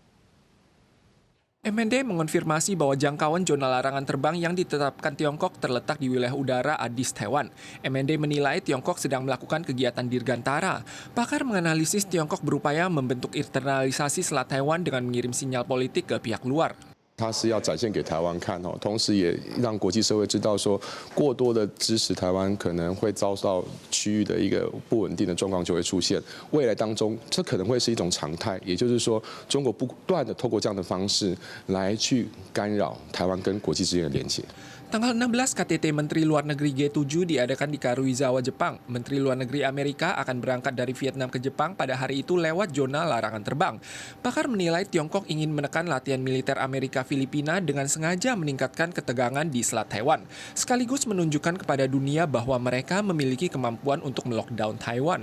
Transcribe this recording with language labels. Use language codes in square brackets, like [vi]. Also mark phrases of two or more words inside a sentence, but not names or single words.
[id] MND mengonfirmasi bahwa jangkauan zona larangan terbang yang ditetapkan Tiongkok terletak di wilayah udara Adis, Taiwan. MND menilai Tiongkok sedang melakukan kegiatan dirgantara. Pakar menganalisis Tiongkok berupaya membentuk internalisasi Selat Taiwan dengan mengirim sinyal politik ke pihak luar. [zh] 它是要展现给台湾看哦，同时也让国际社会知道说，过多的支持台湾可能会遭到区域的一个不稳定的状况就会出现。未来当中，这可能会是一种常态，也就是说，中国不断的透过这样的方式来去干扰台湾跟国际之间的连接。 [id] Tanggal 16 KTT Menteri Luar Negeri G7 diadakan di Karuizawa, Jepang. Menteri Luar Negeri Amerika akan berangkat dari Vietnam ke Jepang pada hari itu lewat zona larangan terbang. Pakar menilai Tiongkok ingin menekan latihan militer Amerika Filipina dengan sengaja meningkatkan ketegangan di Selat Taiwan, sekaligus menunjukkan kepada dunia bahwa mereka memiliki kemampuan untuk melockdown Taiwan.